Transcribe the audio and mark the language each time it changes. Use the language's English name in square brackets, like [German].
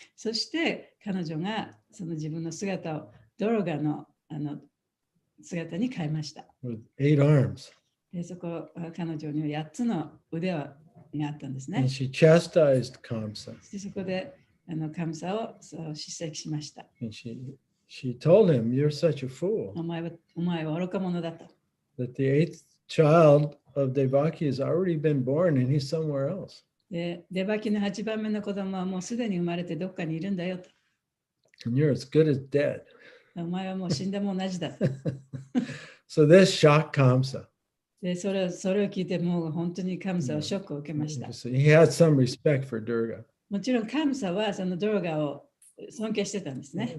[Japanese] そして彼女がその自分の姿をドロガの姿に変えました。 [English] With 8 arms. [Japanese] でそこ彼女には8つの腕があったんですね。 [English] And she chastised Kamsa. [Japanese] でそこでカムサを叱責しました。 [English] And she told him, "You're such a fool." [Japanese] お前は愚か者だと。 [English] That the 8th child of Devaki has already been born and he's somewhere else. [Japanese] でデバキの8番目の子供はもうすでに生まれてどっかにいるんだよと。 [English] And you're as good as dead. [Japanese] お前はもう死んでも同じだと。 [English] So this shocked Kamsa. [Japanese] でそれを聞いてもう本当にカムサはショックを受けました。 [English] So he had some respect for Durga. [Japanese] もちろんカムサはそのドロガを尊敬してたんですね。